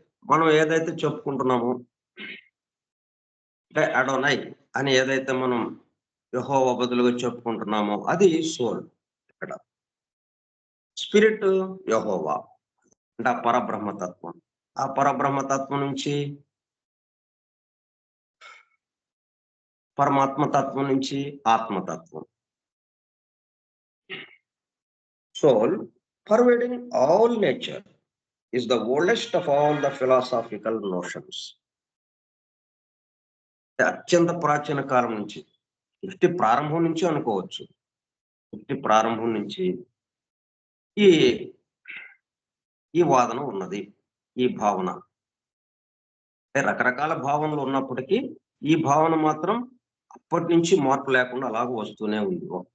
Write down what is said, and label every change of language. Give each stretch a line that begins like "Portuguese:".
Telugu: మనం ఏదైతే చెప్పుకుంటున్నామో అంటే అడోనై అని ఏదైతే మనం యెహోవా బదులుగా చెప్పుకుంటున్నామో అది సోల్. ఇక్కడ స్పిరిట్ యెహోవా అంటే ఆ పరబ్రహ్మతత్వం. ఆ పరబ్రహ్మతత్వం నుంచి పరమాత్మతత్వం నుంచి ఆత్మతత్వం.
English: Soul, pervading all nature, is the oldest of all the philosophical notions.
Telugu: అత్యంత ప్రాచీన కాలం నుంచి, సృష్టి ప్రారంభం నుంచి అనుకోవచ్చు. సృష్టి ప్రారంభం నుంచి ఈ ఈ వాదన ఉన్నది, ఈ భావన. అంటే రకరకాల భావనలు ఉన్నప్పటికీ ఈ భావన మాత్రం అప్పటి నుంచి మార్పు లేకుండా అలాగ వస్తూనే ఉంది.